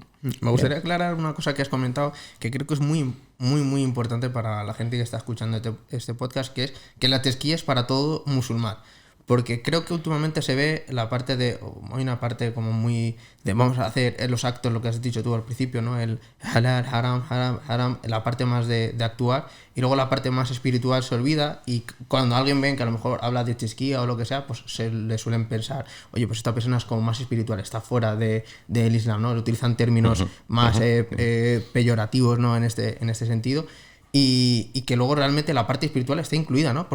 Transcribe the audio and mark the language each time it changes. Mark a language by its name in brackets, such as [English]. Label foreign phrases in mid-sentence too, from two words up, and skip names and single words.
[Spanish] Me gustaría aclarar una cosa que has comentado, que creo que es muy, muy, muy importante para la gente que está escuchando este podcast, que es que la tesquía es para todo musulmán. Porque creo que últimamente se ve hay una parte como muy de vamos a hacer los actos, lo que has dicho tú al principio, ¿no? El [Arabic] halal, haram, haram, haram, [Spanish] la parte más de actuar, y luego la parte más espiritual se olvida, y cuando alguien ve que a lo mejor habla de tesquía o lo que sea, pues se le suelen pensar, oye, pues esta persona es como más espiritual, está fuera del Islam, ¿no? Le utilizan términos más peyorativos, ¿no? En este sentido, y que luego realmente la parte espiritual está incluida, ¿no?